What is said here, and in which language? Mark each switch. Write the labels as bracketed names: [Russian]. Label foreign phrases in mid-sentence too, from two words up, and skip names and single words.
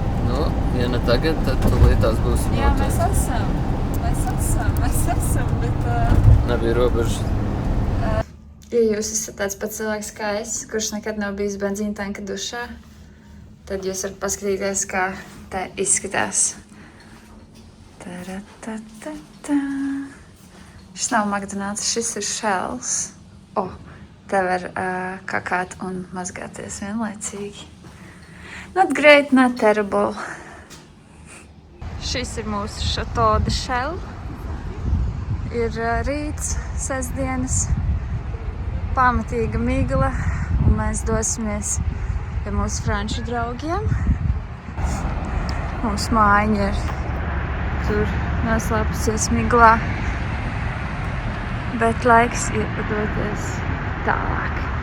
[Latvian] Nu, ja ne tagad, tad tūlīt tās būs. Jā, mēs esam, bet... Nebija robežas. Ja jūs esat tāds pats cilvēks kā es, kurš nekad nav bijis benzīna tanka dušā, tad jūs varat paskatīties, kā te izskatās. Ta-ra-ta-ta-ta. Šis nav McDonald's, šis ir Shells. Te var kakāt un mazgāties vienlaicīgi. [English] Not great, not terrible. [Latvian] Šis ir mūsu Chateau de Shell. Ir rīts, sestdienas. Pamatīga migla, un mēs dosimies pie mūsu franču draugiem. Mūsu mājiņa ir tur noslēpusies miglā, bet laiks ir padoties tālāk.